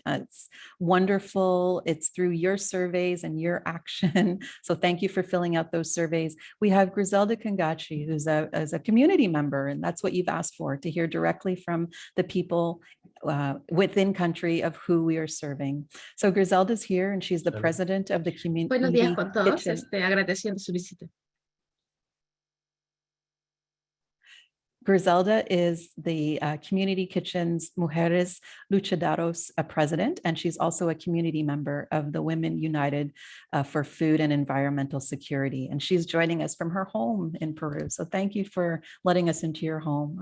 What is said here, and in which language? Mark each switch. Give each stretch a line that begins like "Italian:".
English: It's wonderful. It's through your surveys and your action. So thank you for filling out those surveys. We have Griselda Kangachi, who's a community member, and that's what you've asked for, to hear directly from the people within country of who we are serving. So Griselda's here, and she's the president of the community.
Spanish: Buenos días con todos, agradeciendo su visita.
English: Griselda is the Community Kitchen's Mujeres Luchadoras president, and she's also a community member of the Women United for Food and Environmental Security. And she's joining us from her home in Peru. So thank you for letting us into your home.